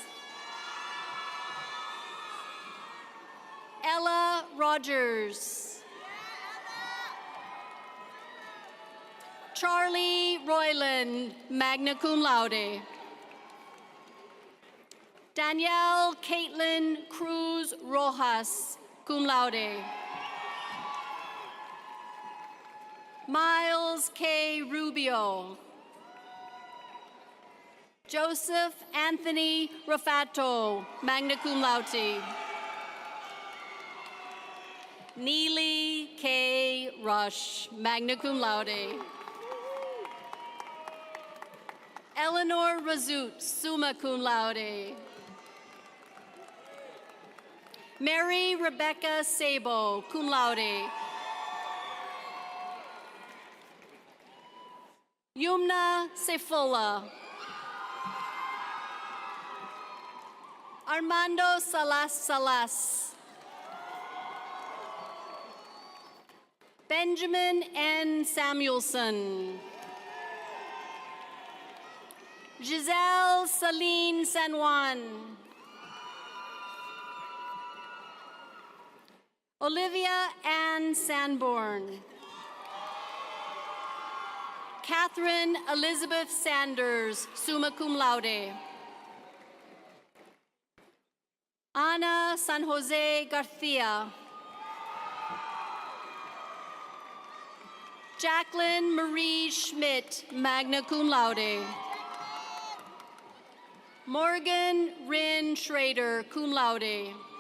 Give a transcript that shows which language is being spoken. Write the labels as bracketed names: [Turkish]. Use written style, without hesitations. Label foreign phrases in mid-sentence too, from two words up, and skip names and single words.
[English] Ella Rogers. Charlie Royland, [Latin] magna cum laude. [English] Danielle Caitlin Cruz Rojas, [Latin] cum laude. [English] Miles K. Rubio. Joseph Anthony Rafato, [Latin] magna cum laude. [English] Neely K. Rush, [Latin] magna cum laude. [English] Eleanor Razut, [Latin] summa cum laude. [English] Mary Rebecca Sabo, [Latin] cum laude. [English] Yumna Sefula. Armando Salas Salas. Benjamin N. Samuelson. Giselle Celine San Juan. Olivia Ann Sanborn. Catherine Elizabeth Sanders, [Latin] summa cum laude. [English] Ana San Jose Garcia. Jacqueline Marie Schmidt, [Latin] magna cum laude. [English] Morgan Rin Schrader, [Latin] cum laude.